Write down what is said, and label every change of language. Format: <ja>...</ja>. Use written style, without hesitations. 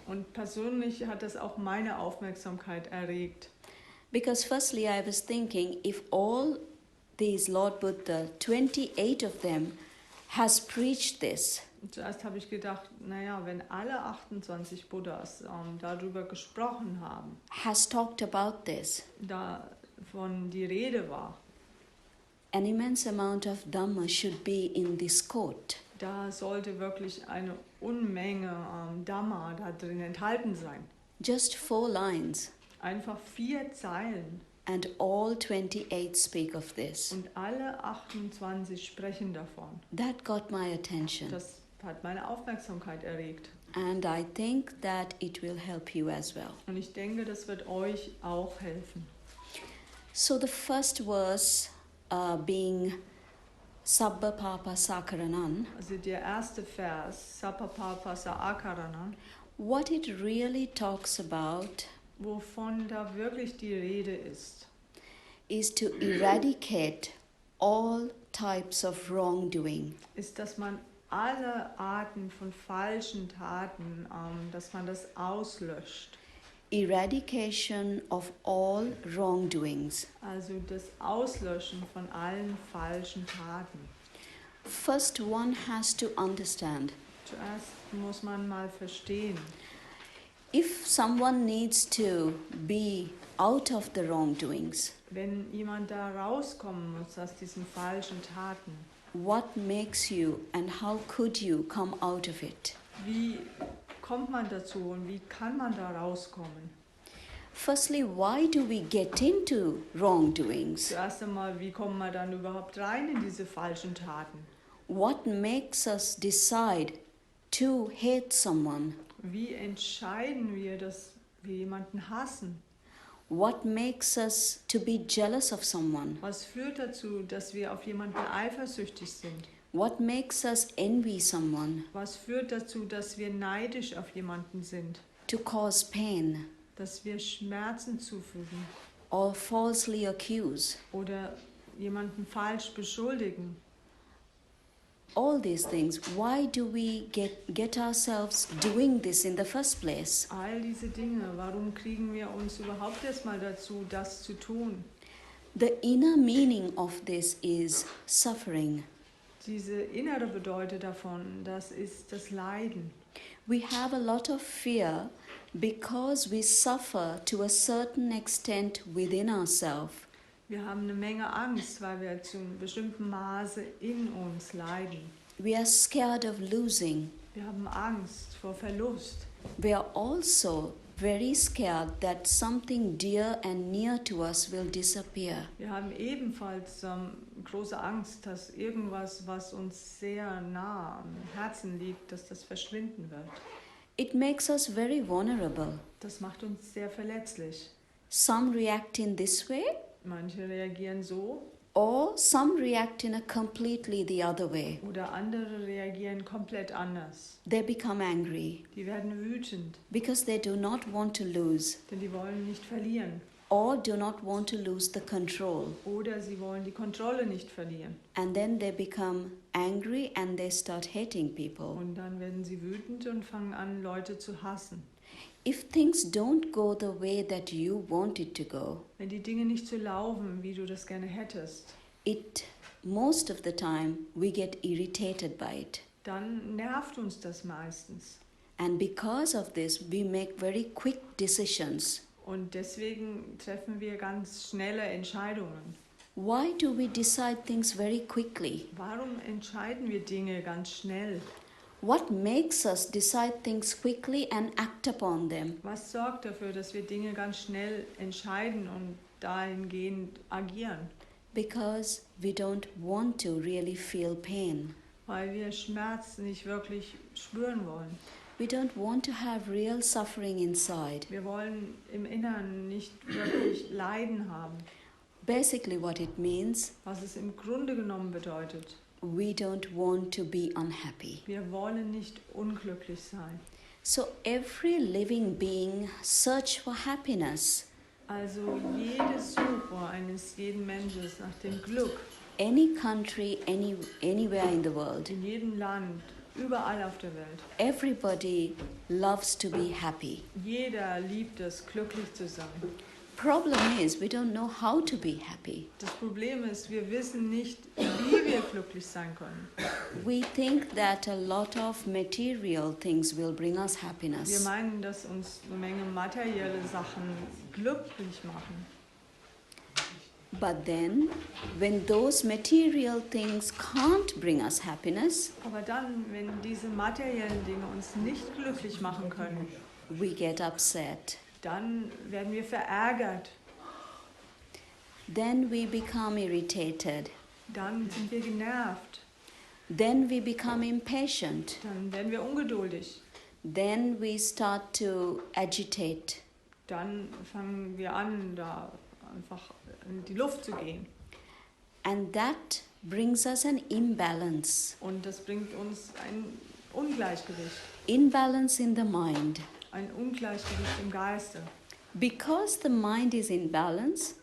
<de>Und persönlich hat das auch meine Aufmerksamkeit erregt.</de> <en>Because firstly I was thinking, if all these Lord Buddha, 28 of them, has preached this,</en> <de>Und zuerst habe ich gedacht, naja, wenn alle 28 Buddhas darüber gesprochen haben,</de> <en>has talked about this,</en> <de>davon die Rede war,</de> <en>an immense amount of Dhamma should be in this quote.</en> <de>da sollte wirklich eine Unmenge Dhamma da drin enthalten sein.</de> <en>Just 4 lines,</en> <de>Einfach 4 Zeilen</de> <en>and all 28 speak of this.</en> <de>und alle 28 sprechen davon.</de> <en>That got my attention,</en> <de>Das hat meine Aufmerksamkeit erregt.</de> <en>and I think that it will help you as well.</en> <de>Und ich denke, das wird euch auch helfen.</de> <en>So the first verse being Sabba Papa Sakaranan,</en> <de>Also der erste Vers, Sapapapasa Akarana,</de> <en>what it really talks about</en> <de>wovon da wirklich die Rede ist,</de> <en>is to eradicate all types of wrongdoing.</en> <de>ist, dass man alle Arten von falschen Taten, dass man das auslöscht.</de> <en>Eradication of all wrongdoings.</en> <de>Also das Auslöschen von allen falschen Taten.</de> <en>First, one has to understand,</en> <de>Zuerst muss man mal verstehen,</de> <en>if someone needs to be out of the wrongdoings,</en> <de>wenn jemand da rauskommen muss aus diesen falschen Taten,</de> <en>what makes you and how could you come out of it?</en> <de>wie kommt man dazu und wie kann man da rauskommen?</de> <en>Firstly, why do we get into wrongdoings?</en> <de>Zuerst einmal, wie kommen wir dann überhaupt rein in diese falschen Taten?</de> <en>What makes us decide to hate someone?</en> <de>Wie entscheiden wir, dass wir jemanden hassen?</de> <en>What makes us to be jealous of someone?</en> <de>Was führt dazu, dass wir auf jemanden eifersüchtig sind?</de> <en>What makes us envy someone?</en> <de>Was führt dazu, dass wir neidisch auf jemanden sind?</de> <en>To cause pain</en> <de>Dass wir Schmerzen zufügen</de> <en>or falsely accuse?</en> <de>oder jemanden falsch beschuldigen?</de> <en>all these things. Why do we get ourselves doing this in the first place?</en> <de>All diese Dinge, warum kriegen wir uns überhaupt erstmal dazu, das zu tun?</de> <en>The inner meaning of this is suffering.</en> <de>Diese innere Bedeutung davon, das ist das Leiden.</de> <en>We have a lot of fear because we suffer to a certain extent within ourselves.</en> <de>Wir haben eine Menge Angst, weil wir zu einem bestimmten Maße in uns leiden.</de> <en>We are scared of losing.</en> <de>Wir haben Angst vor Verlust.</de> <en>We are also very scared that something dear and near to us will disappear.</en> <de>Wir haben ebenfalls große Angst, dass irgendwas, was uns sehr nah am Herzen liegt, dass das verschwinden wird.</de> <en>It makes us very vulnerable.</en> <de>Das macht uns sehr verletzlich.</de> <en>Some react in this way,</en> <de>Manche reagieren so</de> <en>or some react in a completely the other way.</en> <de>oder andere reagieren komplett anders.</de> <en>They become angry</en> <de>Die werden wütend,</de> <en>because they do not want to lose</en> <de>denn die wollen nicht verlieren.</de> <en>or do not want to lose the control.</en> <de>Oder sie wollen die Kontrolle nicht verlieren.</de> <en>And then they become angry and they start hating people.</en> <de>Und dann werden sie wütend und fangen an, Leute zu hassen.</de> <en>If things don't go the way that you want it to go,</en> <de>Wenn die Dinge nicht so laufen, wie du das gerne hättest,</de> <en>most of the time we get irritated by it.</en> <de>dann nervt uns das meistens.</de> <en>And because of this, we make very quick decisions.</en> <de>Und deswegen treffen wir ganz schnelle Entscheidungen.</de> <en>Why do we decide things very quickly?</en> <de>Warum entscheiden wir Dinge ganz schnell?</de> <en>What makes us decide things quickly and act upon them?</en> <de>Was sorgt dafür, dass wir Dinge ganz schnell entscheiden und dahingehend agieren?</de> <en>Because we don't want to really feel pain.</en> <de>Weil wir Schmerz nicht wirklich spüren wollen.</de> <en>We don't want to have real suffering inside.</en> <de>Wir wollen im Inneren nicht wirklich Leiden haben.</de> <en>Basically what it means,</en> <de>Was es im Grunde genommen bedeutet.</de> <en>we don't want to be unhappy.</en> <de>Wir wollen nicht unglücklich sein.</de> <en>So every living being search for happiness.</en> <de>Also jede Suche eines jeden Menschen nach dem Glück,</de> <en>Any country, anywhere in the world,</en> <de>in jedem Land, überall auf der Welt.</de> <en>everybody loves to be happy.</en> <de>Jeder liebt es, glücklich zu sein.</de> <en>Problem is, we don't know how to be happy.</en> <de>Das Problem ist, wir wissen nicht, wie wir glücklich sein können.</de> <en>We think that a lot of material things will bring us</en> <de>Wir</de> <en>happiness.</en> <de>meinen, dass uns eine Menge materielle Sachen glücklich machen.</de> <en>But then, when those material things can't bring us happiness,</en> <de>Aber dann, wenn diese materiellen Dinge uns nicht glücklich machen können,</de> <en>we get upset.</en> <de>dann werden wir verärgert.</de> <en>Then we become irritated.</en> <de>Dann sind wir genervt.</de> <en>Then we become impatient.</en> <de>Dann werden wir ungeduldig.</de> <en>Then we start to agitate.</en> <de>Dann fangen wir an, da einfach in die Luft zu gehen.</de> <en>And that brings us an imbalance.</en> <de>Und das bringt uns ein Ungleichgewicht.</de> <en>Imbalance in the mind.</en> <de>Ein Ungleichgewicht im Geiste.</de> <en>Because the mind is in balance,</en>